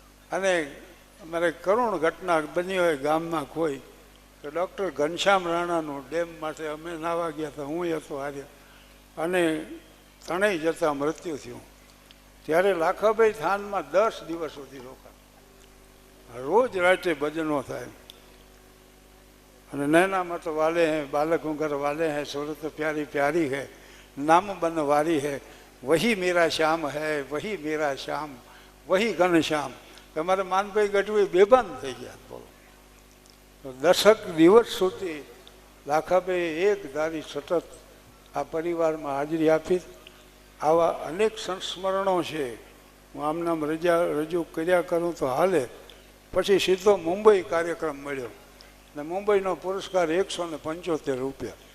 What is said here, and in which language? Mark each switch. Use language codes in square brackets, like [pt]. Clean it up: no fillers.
[gu] અને અમારે કરુણ ઘટના બની હોય ગામમાં કોઈ તો ડૉક્ટર ઘનશ્યામ રાણાનું ડેમ માટે અમે નાવા ગયા હતા, હું હતો હારે, અને ત્રણેય જતા મૃત્યુ થયું. ત્યારે લાખાભાઈ થાનમાં 10 દિવસ સુધી રોકા, રોજ રાતે ભજનો થાય. [hi] અને નૈનામાં તો વાલે હૈ બાલક ઘર વાલે હૈ, सूरत प्यारी प्यारी है, नाम बनवारी है, वही मेरा श्याम है, वही मेरा श्याम, वही घनश्याम. [gu] તમારે માનભાઈ ગઢવી બેભાન થઈ ગયા. બોલો, 10 દિવસ સુધી લાખાભાઈ એક ધારી સતત આ પરિવારમાં હાજરી આપી. આવા અનેક સંસ્મરણો છે. હું આમનામ રજૂ કર્યા કરું તો હાલે. પછી સીધો મુંબઈ કાર્યક્રમ મળ્યો ને મુંબઈનો પુરસ્કાર 175 રૂપિયા.